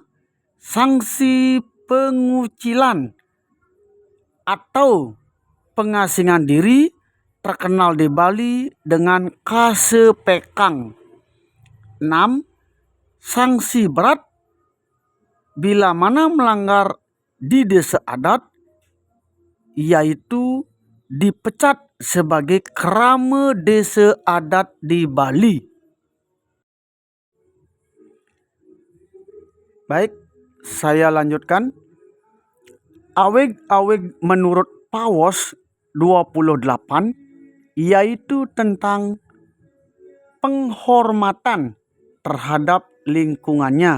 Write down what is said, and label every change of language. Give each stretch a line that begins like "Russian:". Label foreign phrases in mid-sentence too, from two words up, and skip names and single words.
Indonesian: Sanksi pengucilan atau pengasingan diri terkenal di Bali dengan kasepekang. 6. Sanksi berat bila mana melanggar di desa adat, yaitu dipecat sebagai kerama desa adat di Bali. Baik, saya lanjutkan. Awig-awig menurut Pawos 28 yaitu tentang penghormatan terhadap lingkungannya.